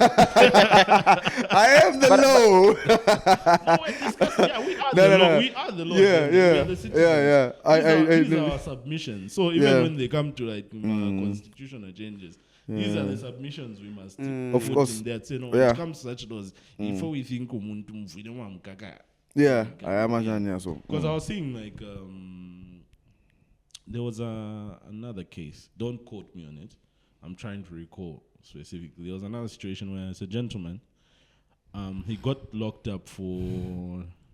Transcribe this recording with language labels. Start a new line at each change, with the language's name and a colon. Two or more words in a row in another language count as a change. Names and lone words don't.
English: I am the law. No, we're discussing. Yeah, we are the law. We are the law. Yeah, We yeah. are the citizens. These are our submissions. So even when they come to like constitutional changes, these are the submissions we must Of put course. in there. Say, no, when Yeah. it comes to such laws, before we think
Nyanja: umuntu mfune wamkaka.
English: Yeah, I am a so. Because I was seeing like there was another case. Don't quote me on it. I'm trying to recall specifically. There was another situation where it's a gentleman. He got locked up for.